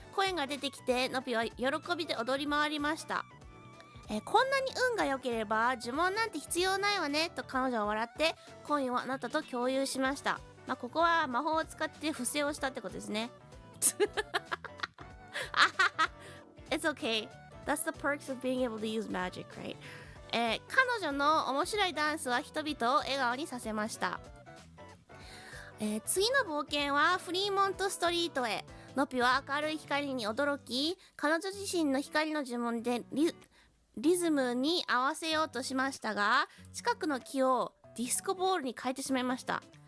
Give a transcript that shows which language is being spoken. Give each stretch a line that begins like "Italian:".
Japanese: コインが出てきてノピは喜びで踊り回りました。こんなに運が良ければ呪文なんて必要ないわねと彼女は笑ってコインをあなたと共有しました。ここは魔法を使って不正をしたってことですね。
English: It's okay. That's the perks of being able to use magic, right?
Japanese: 彼女の面白いダンスは人々を笑顔にさせました。次の冒険はフリーモントストリートへ。ノピは明るい光に驚き、彼女自身の光の呪文でリズムに合わせようとしましたが、近くの木をディスコボールに変えてしまいました。